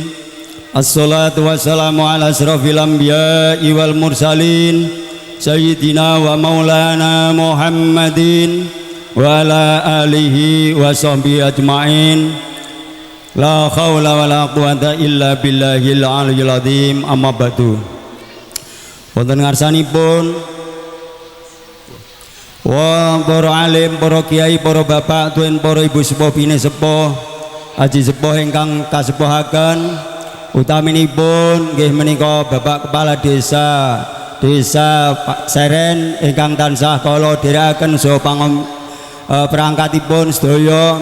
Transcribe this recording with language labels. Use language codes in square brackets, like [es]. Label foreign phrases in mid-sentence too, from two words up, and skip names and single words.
[ar] الصلاة والسلام على أشرف الأنبياء والمرسلين سيدنا ومولانا محمد وعلى آله وصحبه أجمعين. لا حول ولا قوة إلا بالله العلي العظيم. أما بعد. [jv] Wonten ngarsanipun wa para alim, para kiai, para bapak, tuwin para ibu sepuh, bini sepuh, aji sepuh ingkang kasepuhaken, utaminipun nggih menika Bapak Kepala Desa Pak Seren ingkang tansah kala dherekaken saha perangkatipun sedaya.